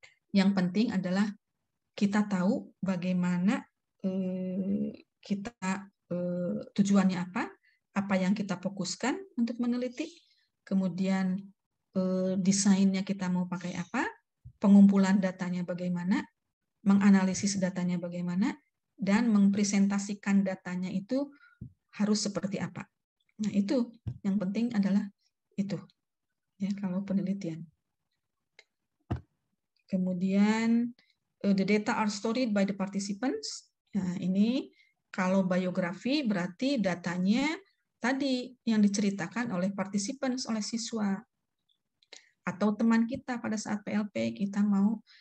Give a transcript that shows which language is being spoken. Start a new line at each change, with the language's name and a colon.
Indonesian: Yang penting adalah kita tahu bagaimana kita tujuannya apa yang kita fokuskan untuk meneliti, kemudian desainnya kita mau pakai apa, pengumpulan datanya bagaimana, menganalisis datanya bagaimana, dan mempresentasikan datanya itu harus seperti apa. Nah, itu yang penting adalah itu ya kalau penelitian.
English: Kemudian the data are stored by the participants.
Indonesian: Nah, ini kalau biografi berarti datanya tadi yang diceritakan oleh participants, oleh siswa atau teman kita pada saat PLP kita mau